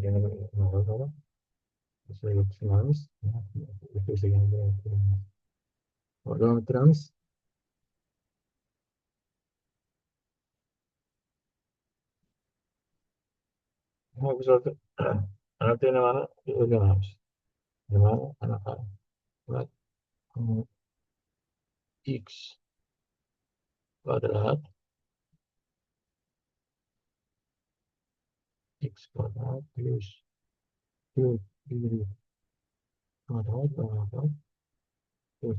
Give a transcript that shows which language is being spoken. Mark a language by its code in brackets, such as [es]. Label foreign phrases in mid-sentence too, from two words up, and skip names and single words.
[tr] Yani böyle şöyle düşünmemiz. [uz] Devam ettiramiz. Ama biz orada anaqa nimani o'rganamiz. Nimani anaqa. Demak, x kvadrat plus 4y kvadrat barabar 4.